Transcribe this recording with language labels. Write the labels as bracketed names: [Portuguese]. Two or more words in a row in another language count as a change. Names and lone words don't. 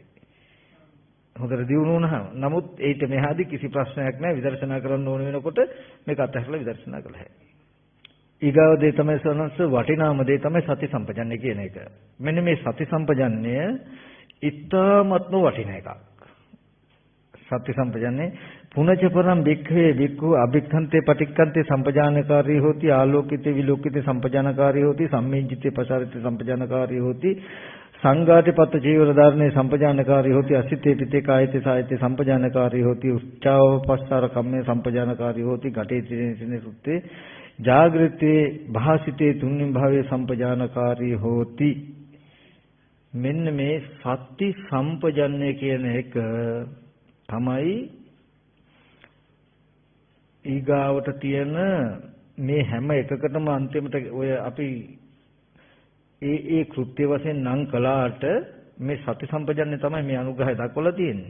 [Sinhala] හොඳට දියුණු වුණාම. නමුත් ඒිට මෙහාදී කිසි ප්‍රශ්නයක් නැහැ. විදර්ශනා කරන්න ඕන වෙනකොට මේක අතහැරලා විදර්ශනා කළ හැකියි. ඊගාව දේ තමයි සනස වටිනාම දේ තමයි සති සම්පජන්ණය කියන එක. මෙන්න මේ සති සම්පජන්ණය ඉතාමත්ම වටින එකක්. [Pali] සති සම්පජන්ණය පුනච පරම් බික්ඛවේ බික්ඛු අභික්ඛන්තේ පටික්ඛන්තේ සම්පජානකාරී හෝති ආලෝකිතේ විලෝකිතේ සම්පජානකාරී හෝති සම්මිජ්ජිතේ පසාරිතේ සම්පජානකාරී හෝති සංඝාතේ පත්ත ජීවන ධාරණේ සම්පජානකාරී හෝති අසිතේ පිතේ කායතේ සායතේ සම්පජානකාරී හෝති උච්චාව පස්සාර කම්මේ සම්පජානකාරී හෝති ගටේ තිනේ සුත්තේ ජාගෘතේ භාසිතේ තුන්නින් භාවයේ සම්පජානකාරී හෝති. [Sinhala] මෙන්න මේ සති සම්පජන්ණය කියන එක තමයි ඊගාවට තියෙන මේ හැම එකකටම අන්තිමට ඔය අපි ඒ කෘත්‍ය වශයෙන් නම් කළාට මේ සති සම්පජන්ණය තමයි මේ අනුග්‍රහය දක්වලා තියෙන්නේ.